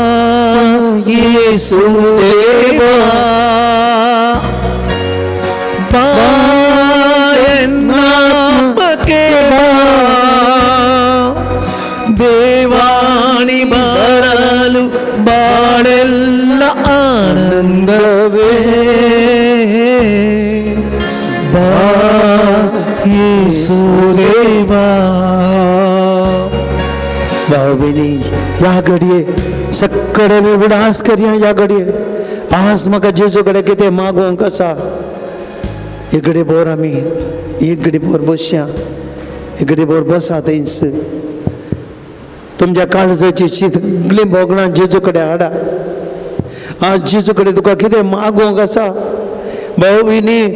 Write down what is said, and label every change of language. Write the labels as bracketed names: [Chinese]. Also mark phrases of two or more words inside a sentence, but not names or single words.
[Kannada] ಯೇಸು ದೇವಾ ಬಾ ಎನ್ನಾತ್ಮಕ್ಕೆ ಬಾ ದೇವಾನಿ ಬರಲು ಬಾಳೆಲ್ಲ ಆನಂದವೇ ಬಾ ಯೇಸು ದೇವಾ [Konkani] भावनी या घडये सक्कडे मी उडास करया या घडये आज म्हाका जेजू कडेन कितें मागोवंक आसा एक घडी भर आमी एक घडी भर बसया एक घडी भर बसा थंयच तुमच्या काळजाची सगळीं बोगणां जेजू कडेन हाडा आज जेजू कडेन तुका कितें मागोवंक आसा भावनी